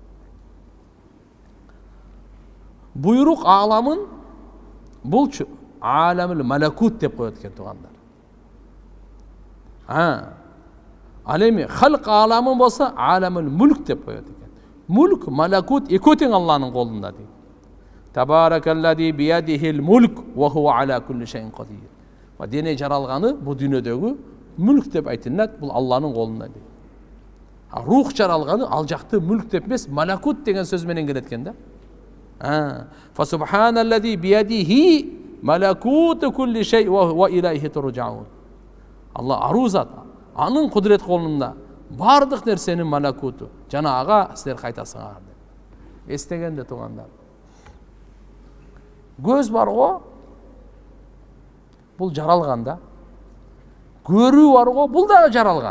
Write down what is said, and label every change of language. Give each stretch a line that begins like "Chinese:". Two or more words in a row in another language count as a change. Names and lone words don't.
Kyrgyz: Буйрук аламын булчу
Arabic: عالم الملكوت
Kyrgyz: деп коет экен туугандар. Ал эми халк аламын болсо
Arabic: عالم الملك
Kyrgyz: деп коет экен. Мулк, малакут экөө тең Алланын колунда дейт.
Arabic: تبارك الذي بيده الملك وهو على كل شيء قدير.
Kyrgyz: Ва дене жаралганы бул дүйнөдөгү мүлк деп айтылат, бул Алланын колунда дейт. Рух жаралганы ал жакты мүлк деп эмес, малакут деген сөз менен келет экен да.
Arabic: فسبحان الذي بيده ملكوت كل شيء وإليه ترجعون.
Kyrgyz: Алла ару зат, анын кудурет колунда бардык нерсенин малакуту. Жана ага силер кайтасыңар деп. Эстегенде туугандар. Көз барго, бул жаралган да. Көрүү барго, бул да жаралган.